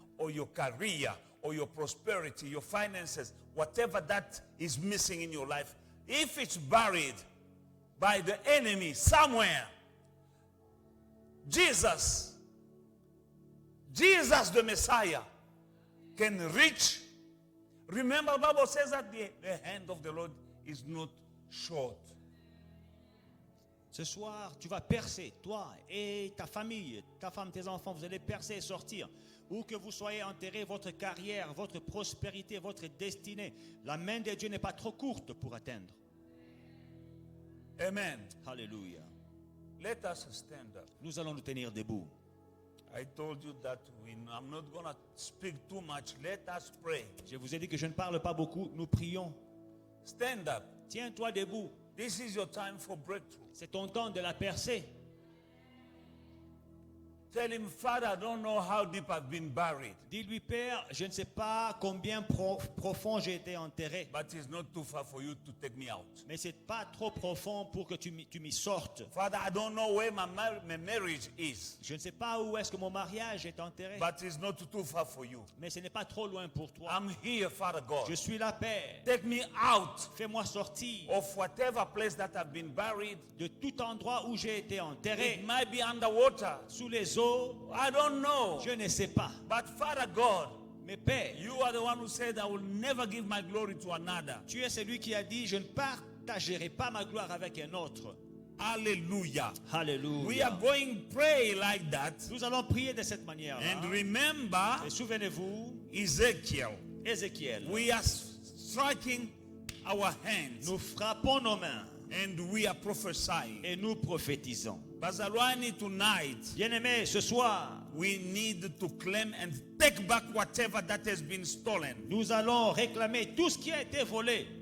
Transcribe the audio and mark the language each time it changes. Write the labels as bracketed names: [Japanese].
[English] or your career or your prosperity, your finances, whatever that is missing in your life, if it's buried by the enemy somewhere, Jesus the Messiah can reach. Remember, the Bible says that the hand of the Lord is not short. [French] Ce soir, tu vas percer, toi et ta famille, ta femme, tes enfants, vous allez percer et sortir. Où que vous soyez enterrés, votre carrière, votre prospérité, votre destinée, la main de Dieu n'est pas trop courte pour atteindre. [English] Amen. [French] Alléluia. [English] Let us stand up. [French] Nous allons nous tenir debout. [English] I told you that I'm not going to speak too much. Let us pray. [French] Je vous ai dit que je ne parle pas beaucoup, nous prions. [English] Stand up. [French] Tiens-toi debout. [English] This is your time for breakthrough. [French] C'est ton temps de la percée. [English] Tell him, Father, I don't know how deep I've been buried. [French] Dis-lui, Père, je ne sais pas combien profond j'ai été enterré. [English] But it's not too far for you to take me out. [French] Mais c'est pas trop profond pour que tu m'y sortes. [English] Father, I don't know where my marriage is. [French] Je ne sais pas où est-ce que mon mariage est enterré. [English] But it's not too far for you. [French] Mais ce n'est pas trop loin pour toi. [English] I'm here, Father God. [French] Je suis là, Père. [English] Take me out [French] Fais-moi sortir [English] of whatever place that I've been buried. [French] de tout endroit où j'ai été [English] It [French] enterré. [English] might be underwater. [French] Sous les eaux, [English] I don't know. [French] je ne sais pas. [English] But Father God, [French] Mais Père, [English] you are the one who said, I will never give my glory to another. [French] tu es celui qui a dit, je ne partagerai pas ma gloire avec un autre. [English] Hallelujah. We [French] Alléluia. [English] are going to pray like that. [French] Nous allons prier de cette manière. [English] And remember [French] Et souvenez-vous, [English] Ezekiel. [French] Ézéchiel. [English] We are striking our hands [French] Nous frappons nos mains [English] and we are prophesying. [French] et nous prophétisons. [English] Bazalwani, tonight, [French] Bien-aimés, ce soir, [English] we need to claim and take back whatever that has been stolen. [French] nous allons réclamer tout ce qui a été volé.